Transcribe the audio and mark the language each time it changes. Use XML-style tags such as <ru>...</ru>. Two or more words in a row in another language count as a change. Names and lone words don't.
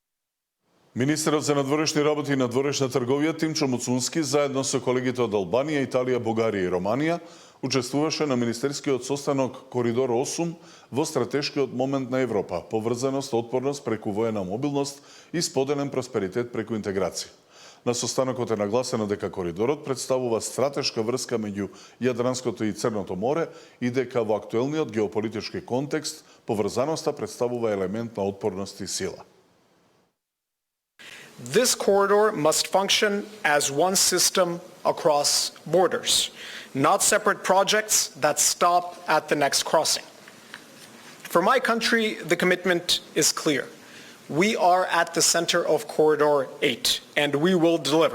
<mk>Министерот за надворешни работи и надворешна трговија Тимчо Муцунски заедно со колегите од Албанија, Италија, Бугарија и Романија учествуваше на министерскиот состанок Коридор 8 во стратешкиот момент на Европа, поврзаност, отпорност преку воена мобилност и споделен просперитет преку интеграција. На состанокот е нагласено дека коридорот представува стратешка врска меѓу Јадранското и Црното море и дека во актуелниот геополитички контекст поврзаноста представува елемент на отпорност и сила.</mk> <en>This corridor must function as one system across borders, not separate projects that stop at the next crossing. For my country, the commitment is clear. We are at the center of Corridor 8, and we will deliver.</en>